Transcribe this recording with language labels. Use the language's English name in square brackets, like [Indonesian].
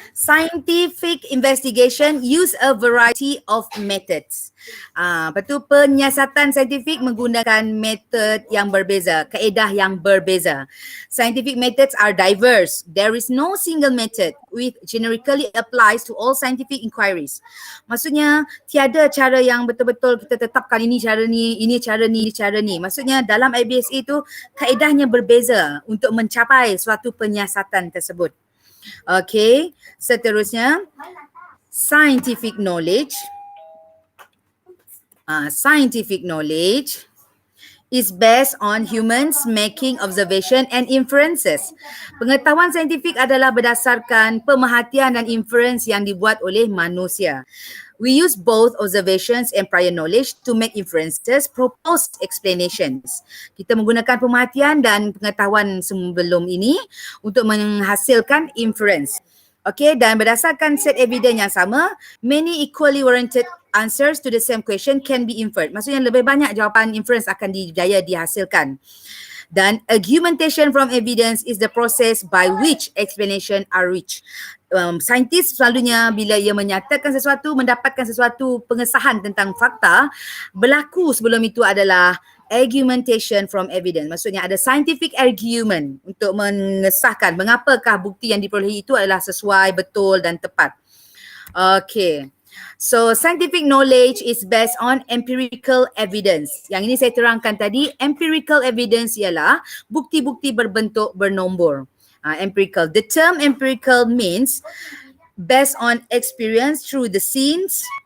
[English] Scientific investigation use a variety of methods. [Malay] Lepas tu penyiasatan saintifik menggunakan metod yang berbeza, kaedah yang berbeza. [English] Scientific methods are diverse. There is no single method which generically applies to all scientific inquiries. [Malay] Maksudnya tiada cara yang betul-betul kita tetapkan ini cara ni, ini cara ni, ini cara ni. Maksudnya dalam IBSA itu kaedahnya berbeza untuk mencapai suatu penyiasatan tersebut. Okay, seterusnya scientific knowledge. [English] Scientific knowledge is based on humans making observation and inferences. [Malay] Pengetahuan saintifik adalah berdasarkan pemerhatian dan inference yang dibuat oleh manusia. [English] We use both observations and prior knowledge to make inferences, propose explanations. [Malay] Kita menggunakan pemerhatian dan pengetahuan sebelum ini untuk menghasilkan inference. [English] Okay, [Malay] dan berdasarkan set evidence yang sama, [English] many equally warranted answers to the same question can be inferred. [Malay] Maksudnya lebih banyak jawapan inference akan didaya dihasilkan. [English] Dan argumentation from evidence is the process by which explanation are reached. [Malay] Saintis selalunya bila ia menyatakan sesuatu, mendapatkan sesuatu pengesahan tentang fakta, berlaku sebelum itu adalah [English] argumentation from evidence. [Malay] Maksudnya ada [English] scientific argument [Malay] untuk mengesahkan mengapakah bukti yang diperolehi itu adalah sesuai, betul dan tepat. [English] Okay. So scientific knowledge is based on empirical evidence. [Malay] Yang ini saya terangkan tadi, empirical evidence ialah bukti-bukti berbentuk bernombor. [English] Empirical. The term empirical means based on experience through the scenes,